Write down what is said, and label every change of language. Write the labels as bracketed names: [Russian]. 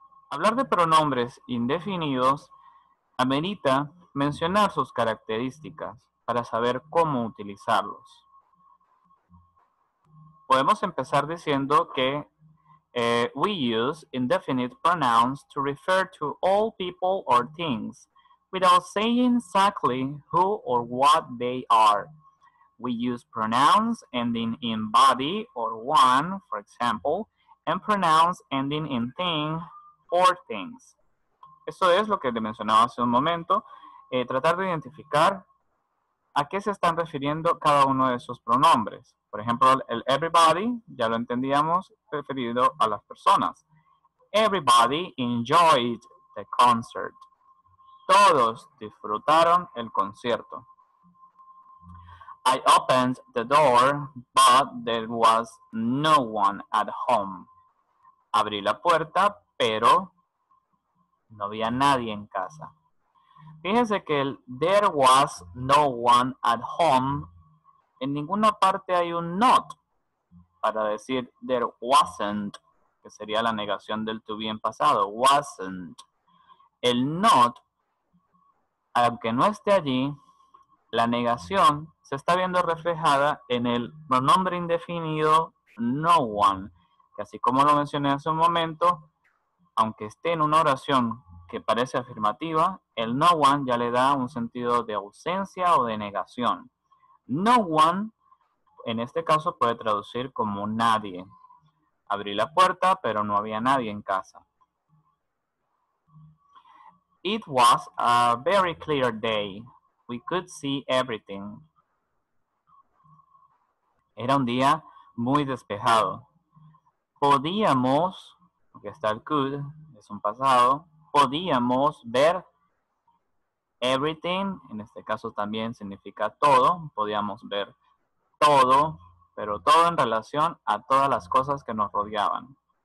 [Spanish] Hablar de pronombres indefinidos amerita mencionar sus características para saber cómo utilizarlos. Podemos empezar diciendo que [English] we use indefinite pronouns to refer to all people or things without saying exactly who or what they are. We use pronouns ending in body or one, for example, and pronouns ending in thing or things. [Spanish] Eso es lo que le mencionaba hace un momento, tratar de identificar a qué se están refiriendo cada uno de esos pronombres. Por ejemplo, el everybody, ya lo entendíamos, referido a las personas. [English] Everybody enjoyed the concert. [Spanish] Todos disfrutaron el concierto. [English] I opened the door, but there was no one at home. [Spanish] Abrí la puerta, pero no había nadie en casa. Fíjense que el [English] there was no one at home, [Spanish] en ninguna parte hay un not para decir [English] there wasn't, [Spanish] que sería la negación del to be en pasado, wasn't. El not, aunque no esté allí, la negación se está viendo reflejada en el pronombre indefinido no one, que así como lo mencioné hace un momento, aunque esté en una oración que parece afirmativa, el no one ya le da un sentido de ausencia o de negación. No one, en este caso, puede traducir como nadie. Abrí la puerta, pero no había nadie en casa. [English] It was a very clear day. We could see everything. [Spanish] Era un día muy despejado. Podíamos, porque está el could, es un pasado, podíamos ver everything, en este caso también significa todo, podíamos ver todo, pero todo en relación a todas las cosas que nos rodeaban.